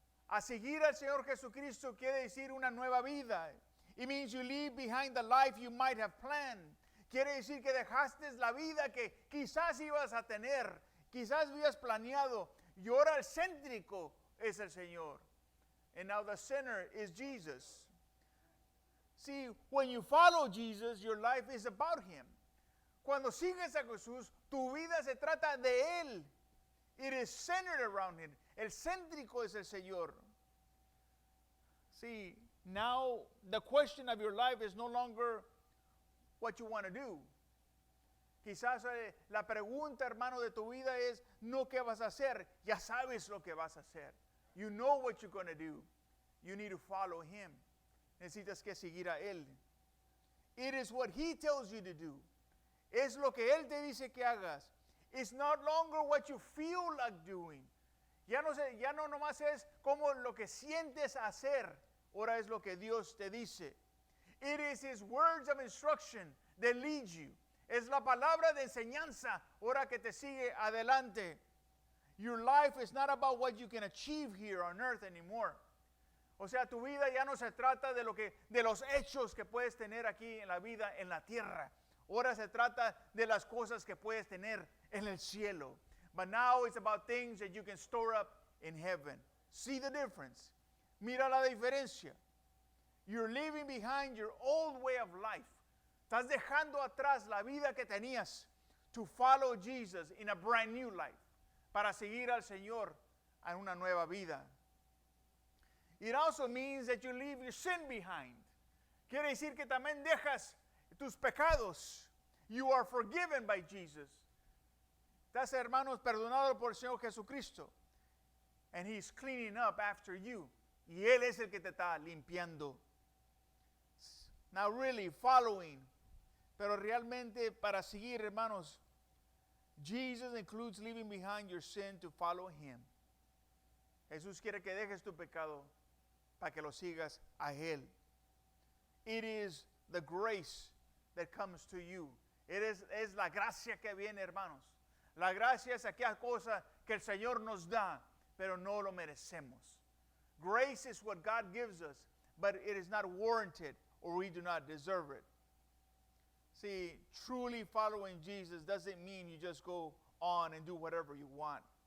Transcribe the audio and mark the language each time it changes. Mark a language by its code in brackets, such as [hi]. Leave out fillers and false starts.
[es] A seguir al Señor Jesucristo quiere decir una nueva vida. [en] It means you leave behind the life you might have planned. [es] Quiere decir que dejaste la vida que quizás ibas a tener, quizás habías planeado, y ahora el céntrico es el Señor. [en] And now the center is Jesus. See, when you follow Jesus, your life is about him. [es] Cuando sigues a Jesús, tu vida se trata de él. [en] It is centered around him. [es] El céntrico es el Señor. [en] See, now the question of your life is no longer what you want to do. [es] Quizás la pregunta, hermano, de tu vida es no qué vas a hacer. Ya sabes lo que vas a hacer. [en] You know what you're going to do. You need to follow him. [es] Necesitas que seguir a él. [en] It is what he tells you to do. [es] Es lo que él te dice que hagas. [en] It's not longer what you feel like doing. [es] Ya no nomás es como lo que sientes hacer. Ahora es lo que Dios te dice. [en] It is his words of instruction that lead you. [es] Es la palabra de enseñanza ahora que te sigue adelante. [en] Your life is not about what you can achieve here on earth anymore. [es] O sea, tu vida ya no se trata de los hechos que puedes tener aquí en la vida, en la tierra. Ahora se trata de las cosas que puedes tener en el cielo. [en] But now it's about things that you can store up in heaven. See the difference. [es] Mira la diferencia. [en] You're leaving behind your old way of life. [es] Estás dejando atrás la vida que tenías [en] to follow Jesus in a brand new life. [es] Para seguir al Señor en una nueva vida. [en] It also means that you leave your sin behind. [es] Quiere decir que también dejas tus pecados. [en] You are forgiven by Jesus. [es] Estás, hermanos, perdonado por el Señor Jesucristo. [en] And he's cleaning up after you. [es] Y él es el que te está limpiando. [en] Now really following. [es] Pero realmente para seguir, hermanos, [en] Jesus includes leaving behind your sin to follow him. [es] Jesús quiere que dejes tu pecado para que lo sigas a él. [en] It is the grace that comes to you. [es] Es la gracia que viene, hermanos. La gracia es aquella cosa que el Señor nos da, pero no lo merecemos. [en] Grace is what God gives us, but it is not warranted or we do not deserve it. See, truly following Jesus doesn't mean you just go on and do whatever you want.